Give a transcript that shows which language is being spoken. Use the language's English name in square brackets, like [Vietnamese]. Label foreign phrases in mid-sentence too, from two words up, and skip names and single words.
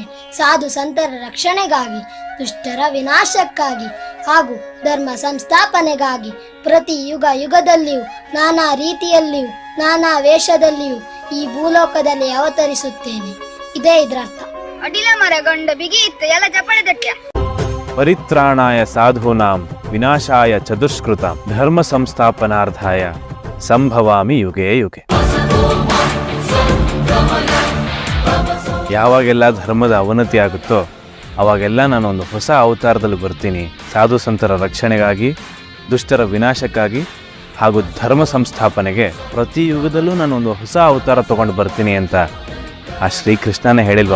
[Kannada] ಸಾಧು ಸಂತರ ರಕ್ಷಣೆಗಾಗಿ, ದುಷ್ಟರ ವಿನಾಶಕ್ಕಾಗಿ ಹಾಗೂ ಧರ್ಮ ಸಂಸ್ಥಾಪನೆಗಾಗಿ ಪ್ರತಿ ಯುಗ ಯುಗದಲ್ಲಿಯೂ ನಾನಾ ರೀತಿಯಲ್ಲಿಯೂ ನಾನಾ ವೇಷದಲ್ಲಿಯೂ ಈ ಭೂಲೋಕದಲ್ಲಿ ಅವತರಿಸುತ್ತೇನೆ. ಇದೇ ಇದರ ಅರ್ಥ. ಅಡಿಲ ಮರ ಗಂಡ ಬಿಗಿ ಇತ್ತು, ಎಲ್ಲ ಚಪ್ಪಳೆ ತಟ್ಟ್ಯ. [Sanskrit] ಪರಿತ್ರಾಣಾಯ ಸಾಧೂನಾಂ ವಿನಾಶಾಯ ಚ ದುಷ್ಕೃತಾಂ ಧರ್ಮ ಸಂಸ್ಥಾಪನಾರ್ಥಾಯ ಸಂಭವಾಮಿ ಯುಗೆ ಯುಗೆ. [Kannada] ಯಾವಾಗೆಲ್ಲ ಧರ್ಮದ ಅವನತಿ ಆಗುತ್ತೋ ಅವಾಗೆಲ್ಲ ನಾನೊಂದು ಹೊಸ ಅವತಾರದಲ್ಲಿ ಬರ್ತೀನಿ. ಸಾಧು ಸಂತರ ರಕ್ಷಣೆಗಾಗಿ, ದುಷ್ಟರ ವಿನಾಶಕ್ಕಾಗಿ ಹಾಗೂ ಧರ್ಮ ಸಂಸ್ಥಾಪನೆಗೆ ಪ್ರತಿ ಯುಗದಲ್ಲೂ ನಾನೊಂದು ಹೊಸ ಅವತಾರ ತಗೊಂಡು ಬರ್ತೀನಿ ಅಂತ ಆ ಶ್ರೀಕೃಷ್ಣನೇ ಹೇಳಿಲ್ವ?